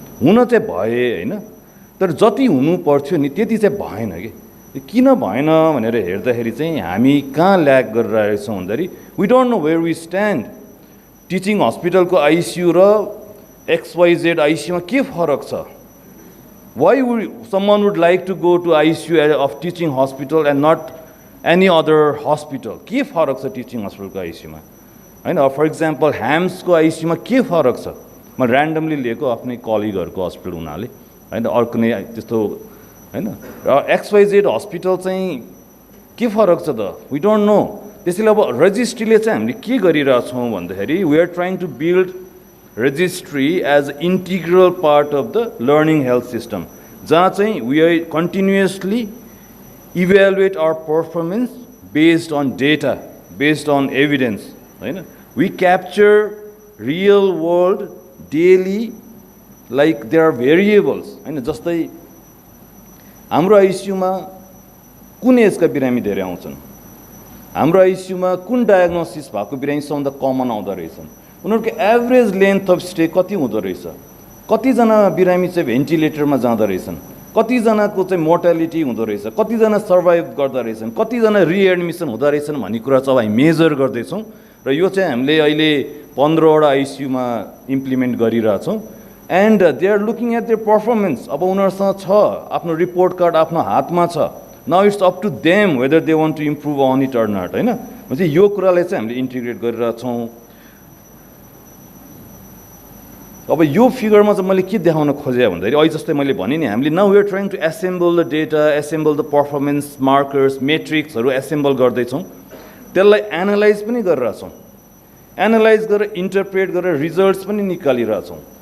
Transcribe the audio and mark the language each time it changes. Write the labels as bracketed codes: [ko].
[ne] हुन चाहिँ भए हैन, तर जति हुनु पर्थ्यो नि त्यति चाहिँ भएन कि. किन भएन भनेर हेर्दाखेरि चाहिँ हामी कहाँ ल्याग गरिरहेछौँ भन्दाखेरि [en] We don't know where we stand. [ne] Teaching हस्पिटलको आइसियु र XYZ आइसियुमा के फरक छ? [en] Why someone would like to go to ICU of teaching hospital and not any other hospital? [ne] के फरक छ टिचिङ हस्पिटलको आइसियुमा हैन? [en] for example [ne] ह्याम्सको आइसियुमा के फरक छ? म ऱ्यान्डमली लिएको आफ्नै कलिगहरूको हस्पिटल हुनाले हैन, अर्को नै त्यस्तो हैन. र XYZ हस्पिटल चाहिँ के फरक छ त? [en] We don't know. [ne] त्यसैले अब रेजिस्ट्रीले चाहिँ हामीले के गरिरहेछौँ भन्दाखेरि [en] we are trying to build registry as integral part of the learning health system, [ne] जहाँ चाहिँ [en] we are continuously evaluate our performance based on data, based on evidence [ne] हैन. [en] we capture real world daily like there are variables [ne] हैन. जस्तै हाम्रो आइसियुमा कुन एजका बिरामी धेरै आउँछन्, हाम्रो आइसियुमा कुन डायग्नोसिस भएको बिरामी सबभन्दा कमन आउँदो रहेछन्, उनीहरूको एभरेज लेन्थ अफ स्टे कति हुँदो रहेछ, कतिजना बिरामी चाहिँ भेन्टिलेटरमा जाँदो रहेछन्, कतिजनाको चाहिँ मोर्टालिटी हुँदो रहेछ, कतिजना सर्भाइभ गर्दो रहेछन्, कतिजना रिएडमिसन हुँदो रहेछन् भन्ने कुरा चाहिँ हामी मेजर गर्दैछौँ. र यो चाहिँ हामीले अहिले 15वटा आइसियुमा इम्प्लिमेन्ट गरिरहेछौँ. [en] And they are looking at their performance. [ne] अब उनीहरूसँग छ, आफ्नो रिपोर्ट कार्ड आफ्नो हातमा छ. [en] now it's up to them whether they want to improve on it or not [ne] हैन. भनेपछि यो कुरालाई चाहिँ हामीले इन्टिग्रेट गरिरहेछौँ. अब यो फिगरमा चाहिँ मैले के देखाउन खोजेँ भन्दाखेरि अहिले जस्तै मैले भने नि, हामीले [en] now we are trying to assemble the data, assemble the performance markers, [ne] मेट्रिक्सहरू assemble गर्दैछौँ. त्यसलाई एनालाइज पनि गरिरहेछौँ. एनालाइज गरेर इन्टरप्रेट गरेर रिजल्ट्स पनि निकालिरहेछौँ.